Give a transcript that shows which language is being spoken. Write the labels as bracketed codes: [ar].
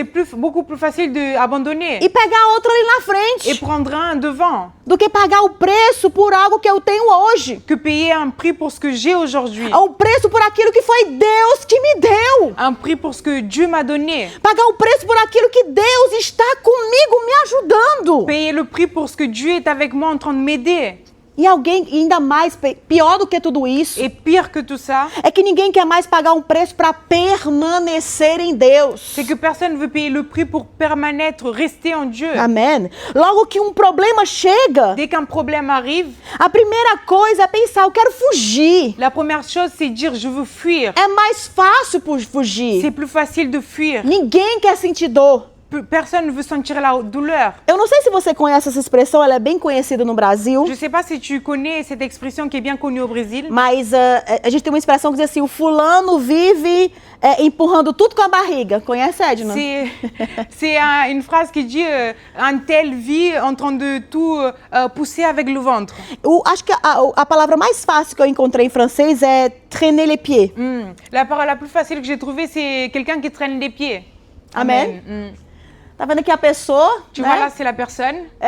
[fr] C'est beaucoup plus facile d'abandonner [pt] e pegar outro ali na [fr] et [pt] frente [fr] prendre un devant [pt] do que pagar o preço por algo que eu tenho hoje. [fr] que payer un prix pour ce que j'ai aujourd'hui. [pt] O preço por aquilo que foi Deus que me deu. [fr] Un prix pour ce que Dieu m'a donné. [pt] Pagar o preço por aquilo que Deus está comigo me ajudando. [fr] Payer le prix pour ce que Dieu est avec moi en train de m'aider. [pt] E alguém ainda mais pior do que tudo isso [fr] Et pire que tout ça, [pt] é que ninguém quer mais pagar um preço para permanecer em Deus. [fr] c'est que personne ne veut payer le prix pour permanêtre, rester en Dieu. [pt] Amém? Logo que um problema chega, [fr] Dès qu'un problème arrive, [pt] a primeira coisa é pensar, eu quero fugir. [fr] la première chose, c'est dire je veux fuir. [pt] É mais fácil [fr] C'est [pt] fugir. [fr] plus facile de fuir. [pt] Ninguém quer sentir dor. [fr] Personne ne veut sentir la douleur. [pt] Eu não sei se você conhece essa expressão, ela é bem conhecida no Brasil. [fr] Je ne sais pas si tu connais cette expression qui est bien connue au Brésil. [pt] Mas a gente tem uma expressão que diz assim, o fulano vive empurrando tudo com a barriga. Conhece, Edna? [fr] C'est une phrase qui dit un tel vit en train de tout pousser avec le ventre. [pt] Acho que a palavra mais fácil que eu encontrei em francês é [fr] traîner les pieds. La parole la plus facile que j'ai trouvée, c'est quelqu'un qui traîne les pieds. [pt] Amen. [fr] Amen. [pt] Tá vendo aqui a pessoa? [fr] Tu [pt] né? [fr] vois là, c'est la personne.